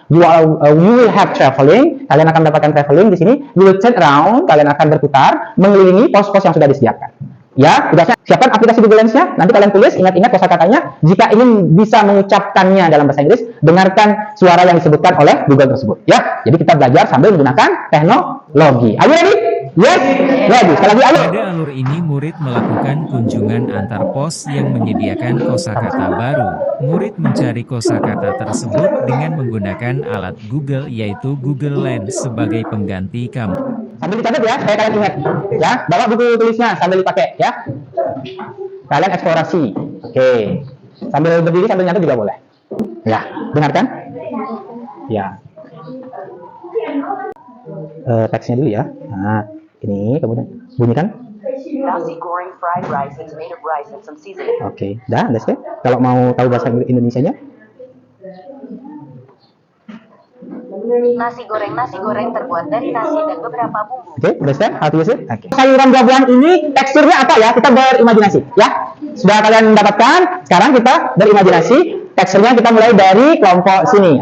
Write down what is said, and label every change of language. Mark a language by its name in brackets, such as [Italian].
[English] You will have traveling. [Indonesian] Kalian akan mendapatkan traveling di sini. [English] You will turn around. [Indonesian] Kalian akan berputar mengelilingi pos-pos yang sudah disediakan. Ya, tugasnya siapkan aplikasi Google Lens-nya. Nanti kalian tulis, ingat-ingat kosakatanya. Jika ingin bisa mengucapkannya dalam bahasa Inggris, dengarkan suara yang disebutkan oleh Google tersebut. Ya, jadi kita belajar sambil menggunakan teknologi. [English] Are you ready? Yes, ready. [Indonesian] Sekali lagi, ayo. Pada alur ini, murid melakukan kunjungan antar pos yang menyediakan kosakata baru. Murid mencari kosakata tersebut dengan menggunakan alat Google, yaitu Google Lens sebagai pengganti kamu. Sambil dicatat ya, supaya kalian ingat. Ya, bawa buku tulisnya sambil dipakai ya. Kalian eksplorasi. Oke. Sambil berdiri sambil nyatet juga boleh. Ya, dengarkan. Ya. Teksnya dulu ya. Nah, ini kemudian bunyikan. [English] Nasi goreng fried rice and tomato rice and some seasoning. [Indonesian] Oke, dah, udah selesai. Kalau mau tahu bahasa Indonesianya? Nasi goreng terbuat dari nasi dan beberapa bumbu. Oke, udah selesai. [English] How to use it? [Indonesian] Oke. Sayuran buah-buahan ini teksturnya apa ya? Kita berimajinasi, ya. Sudah kalian mendapatkan? Sekarang kita berimajinasi. Teksturnya kita mulai dari kelompok sini.